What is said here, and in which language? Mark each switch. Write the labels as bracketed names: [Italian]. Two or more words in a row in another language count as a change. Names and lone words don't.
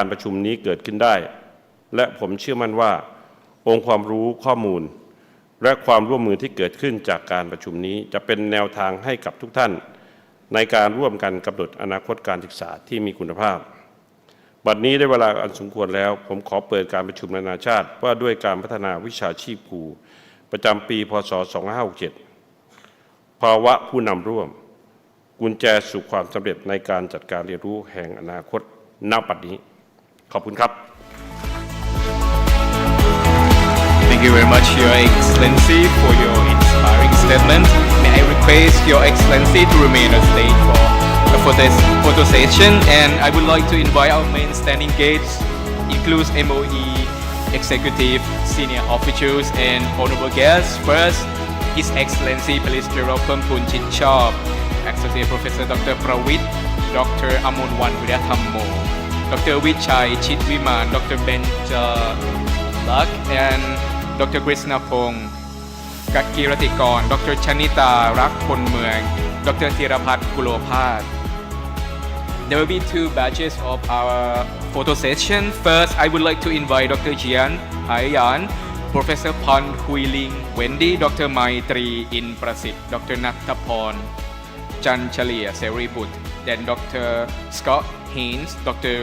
[Thai] ประชุมนี้เกิดขึ้นได้และผมเชื่อมั่นว่าองค์ความรู้ข้อมูลและความร่วมมือที่เกิดขึ้นจากการประชุมนี้จะเป็นแนวทางให้กับทุกท่านในการร่วมกันกำหนดอนาคตการศึกษาที่มีคุณภาพบัดนี้ได้เวลาอันสมควรแล้วผมขอเปิดการประชุมนานาชาติว่าด้วยการพัฒนาวิชาชีพครูประจำปีพ. ศ. 2567ภาวะผู้นำร่วมกุญแจสู่ความสำเร็จในการจัดการเรียนรู้แห่งอนาคตณ บัดนี้ขอบคุณครับ [English] Thank you very much, Your Excellency, for your inspiring statement. May I request Your Excellency to remain on stage for a photo session, and I would like to invite our main standing guests, includes MOE executive, senior officials, and honorable guests. First, His Excellency Police General Pempun Chitchop, Associate Professor Dr. Prawit, Dr. Amonwan Wirathammo, Dr. Wichai Chitwiman, Dr. Benjalak, and Dr. Krishnapong Kakiratikon, Dr. Chanita Rakponmuang, Dr. Thirapat Kulopat. There will be two batches of our photo session. First, I would like to invite Dr. Qian, Haiyan, Professor Pan Ling, Wendy, Dr. Maitri Inprasit, Dr. Nanthaporn, Chanchalia Seribut, then Dr. Scott, Haines, Dr.